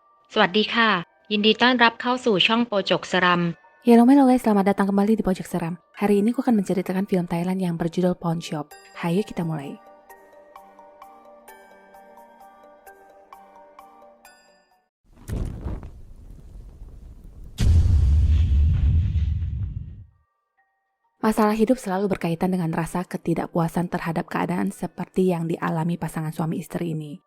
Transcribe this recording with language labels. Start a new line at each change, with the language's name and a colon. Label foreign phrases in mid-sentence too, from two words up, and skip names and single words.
Thai: สวัสดีค่ะยินดีต้อนรับเข้าสู่ช่องโปจกสรัม
Indonesian: Halo guys, selamat datang kembali di Pojok Seram. Hari ini aku akan menceritakan film Thailand yang berjudul Pawn Shop. Hayo kita mulai. Masalah hidup selalu berkaitan dengan rasa ketidakpuasan terhadap keadaan seperti yang dialami pasangan suami istri ini.